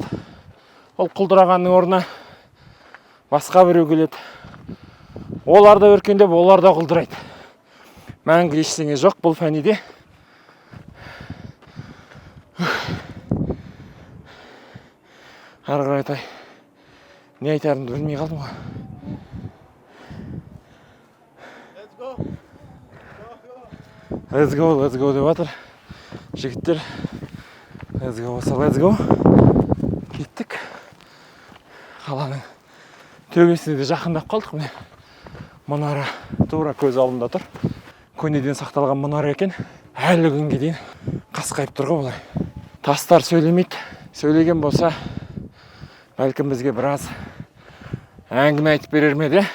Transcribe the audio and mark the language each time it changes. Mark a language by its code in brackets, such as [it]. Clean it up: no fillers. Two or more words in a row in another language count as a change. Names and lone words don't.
[kk] Ол құлдырағанның орнына басқа біреу келеді. Олар да өркендеп, олар да құлдырайды. Мәңгі ештеңе жоқ бұл фәниде. Ары қарай айтай. Не айтарымды білмей қалдым ғой. [en] Let's go [kk] деп жатыр. Жігіттер, [en] let's go. [kk] Кеттік. Қаланың төбесіне де жақындап қалдық міне. Мұнара тура көз алдымда тұр. Көнеден сақталған мұнара екен. Әлі күнге дейін қасқайып тұр ғой бұлар. Тастар сөйлемейді. Сөйлеген болса, бәлкім бізге біраз әңгіме айтып берер ме де?